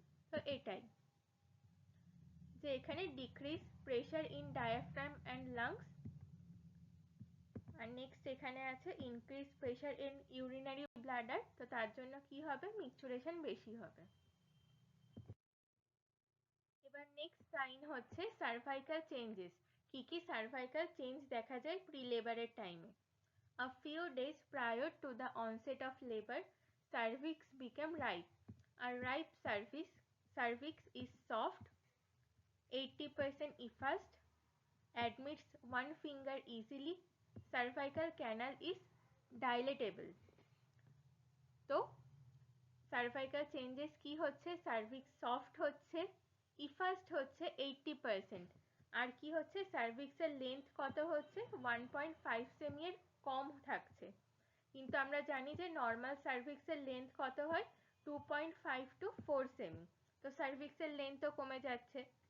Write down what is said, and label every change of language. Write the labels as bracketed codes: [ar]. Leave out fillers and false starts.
[bn] তো এটাই যে এখানে decrease pressure in diaphragm and lungs, আর next এখানে আছে increase pressure in urinary bladder, তো তার জন্য কি হবে, মিকচুরেশন বেশি হবে। এবার নেক্সট সাইন হচ্ছে সার্ভাইকাল চেঞ্জেস। কি কি সার্ভাইকাল চেঞ্জ দেখা যায় প্রি লেবারের টাইমে? [en] A few days prior to the onset of labor, cervix became ripe. A ripe cervix is soft, 80% effused, admits one finger easily, cervical canal is dilatable. [bn] তো cervical changes কি হচ্ছে, cervix soft হচ্ছে, ইফাস্ট হচ্ছে 80%, আর কি হচ্ছে, সার্ভিক্সের length কত হচ্ছে 1.5 semi এর কম থাকছে। কিন্তু আমরা জানি যে নর্মাল সার্ভিক্সের লেন্থ কত হয় 2.5 to 4 সেমি, তো সার্ভিক্সের লেন্থও কমে যাচ্ছে।